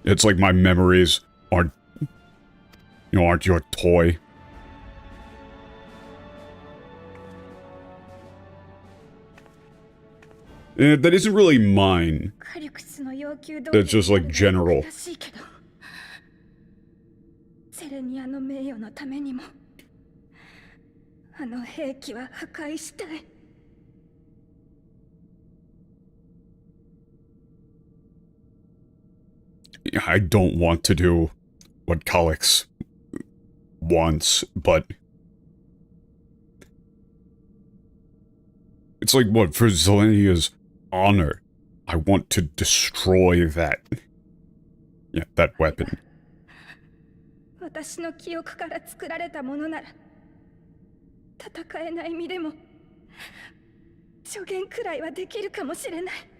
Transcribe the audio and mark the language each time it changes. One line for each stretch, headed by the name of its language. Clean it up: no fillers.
English: it's like my memories aren't, you know, aren't your toy. That isn't really mine. That's just like general.
Japanese: セレニアの名誉のためにもあの兵器は破壊したい。
English: I don't want to do what Kalix wants, but it's like, what, for Zelenia's honor, I want to destroy that. Yeah, that weapon.
Japanese: 私の記憶から作られたものなら戦えない身でも助言くらいはできるかもしれない。